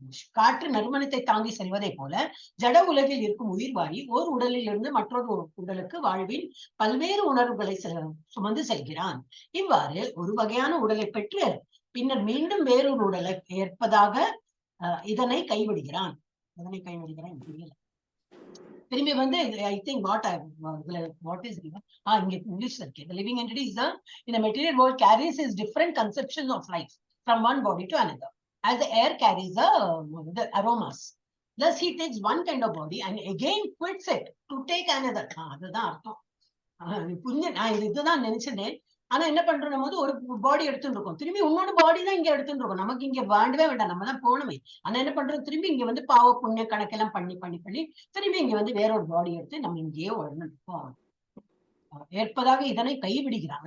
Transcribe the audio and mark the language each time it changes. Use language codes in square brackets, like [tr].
[ta] காற்று நறுமணத்தை தாங்கி செல்வதை போல ஜட உலகில் இருக்கும் உயிர்வாழி ஓர் உடலில் இருந்து மற்றொரு உடலுக்கு வாழ்வின் பல்வேறு உணர்வுகளை சுமந்து செல்கிறான். இவ்வாறு ஒரு வகையான உடலை பெற்று பின்னர் மீண்டும் வேறொரு உடலை ஏற்பதாக இதனை கைவிடுகிறான். புரியல. திரும்பி வந்து [en] I think what is [ta] இங்க இங்கிலீஷ் இருக்கு. [en] The living entity is in the material world carries his different conceptions of life from one body to another, as the air carries the aromas. Thus he takes one kind of body and again quits it to take another. [ta] அதுதான் அர்த்தம். நான் இதுதான் நினைச்சேன். ஆனா என்ன பண்றோம், நம்ம வந்து ஒரு பாடி எடுத்துட்டு இருக்கோம், திரும்பி இன்னொரு பாடி தான் இங்க எடுத்துட்டு இருக்கோம். நமக்கு இங்க வேண்டவே வேண்டாம், நம்ம தான் போனோமே. ஆனா என்ன பண்றோம், திரும்பி இங்க வந்து பாவ புண்ணிய கணக்கெல்லாம் பண்ணி திரும்பி இங்க வந்து வேற ஒரு பாடி எடுத்து நம்ம இங்கேயே உடனே ஏற்பதாக இதனை கைவிடுகிறான்.